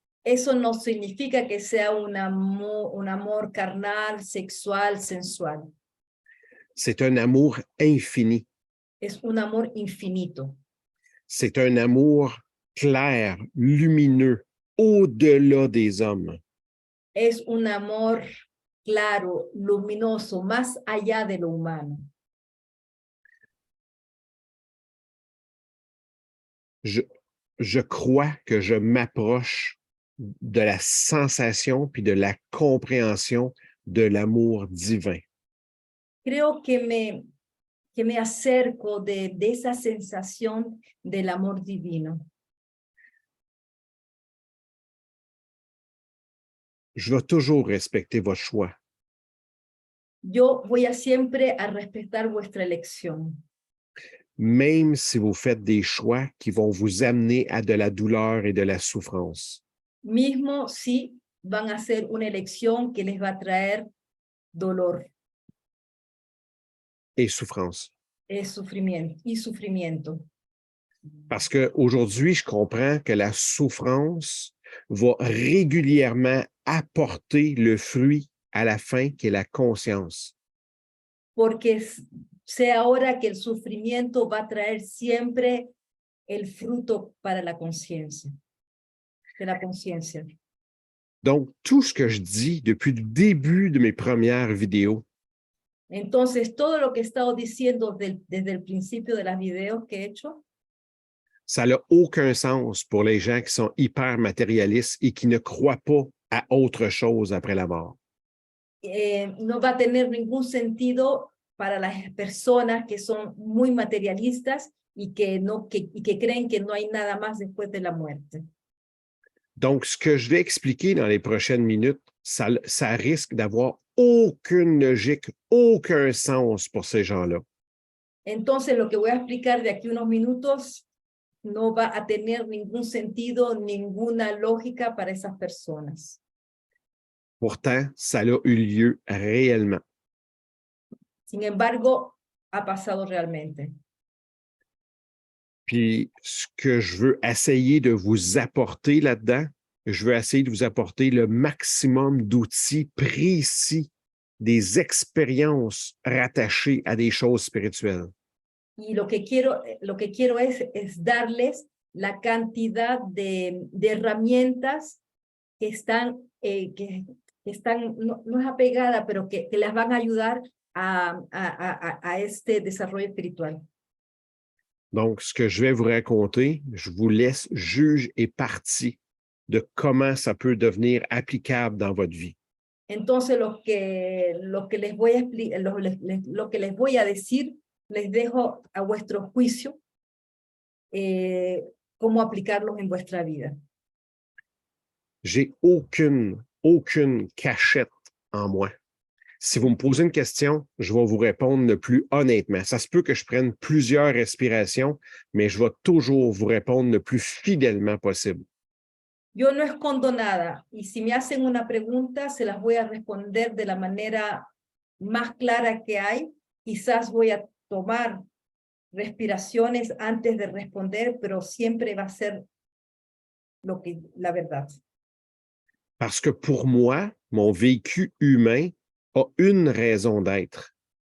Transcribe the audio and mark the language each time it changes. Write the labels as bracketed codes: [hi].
[es] Eso no significa que sea un amor carnal, sexual, sensual. [fr] C'est un amour infini. [es] Es un amor infinito. [fr] C'est un amour clair, lumineux, au-delà des hommes. [es] Es un amor claro, luminoso, más allá de lo humano. [fr] Je crois que je m'approche de la sensation puis de la compréhension de l'amour divin. [es] Creo que me acerco de esa sensación del amor divino. [fr] Je vais toujours respecter votre choix. [es] Yo voy a siempre a respetar vuestra elección. [fr] Même si vous faites des choix qui vont vous amener à de la douleur et de la souffrance. [es] Mismo si van a hacer una elección que les va a traer dolor. [fr] Et souffrance. [es] Sufrimiento. [fr] Parce qu'aujourd'hui, je comprends que la souffrance va régulièrement apporter le fruit à la fin, qui est la conscience. [es] Porque sé ahora que el sufrimiento va a traer siempre el fruto para la conciencia, de la conciencia. [fr] Donc, tout ce que je dis depuis le début de mes premières vidéos, [es] Entonces, todo lo que he estado diciendo desde el principio de las videos que he hecho, [fr] ça n'a aucun sens pour les gens qui sont hyper matérialistes et qui ne croient pas à autre chose après la mort. [es] No va a tener ningún sentido para las personas que son muy materialistas y que creen que no hay nada más después de la muerte. [fr] Donc, ce que je vais expliquer dans les prochaines minutes, ça risque d'avoir aucune logique, aucun sens pour ces gens-là. [es] Entonces, lo que voy a explicar de aquí unos minutos no va a tener ningún sentido, ninguna lógica para esas personas. [fr] Pourtant, ça a eu lieu réellement. [es] Sin embargo, ha pasado realmente. [fr] Puis, ce que je veux essayer de vous apporter là-dedans, je veux essayer de vous apporter le maximum d'outils précis, des expériences rattachées à des choses spirituelles. [es] Y lo que quiero es darles la cantidad de herramientas que están, no es apegada, pero que las van a ayudar a este desarrollo espiritual. [fr] Donc, ce que je vais vous raconter, je vous laisse juge et partie de comment ça peut devenir applicable dans votre vie. [es] Entonces, lo que les voy a lo que les voy a decir, les dejo a vuestro juicio cómo aplicarlos en vuestra vida. [fr] J'ai aucune cachette en moi. Si vous me posez une question, je vais vous répondre le plus honnêtement. Ça se peut que je prenne plusieurs respirations, mais je vais toujours vous répondre le plus fidèlement possible. [es] Yo no escondo nada, y si me hacen una pregunta, se las voy a responder de la manera más clara que hay. Quizás voy a tomar respiraciones antes de responder, pero siempre va a ser la verdad. [fr] Parce que pour moi, mon vécu humain a une raison d'être.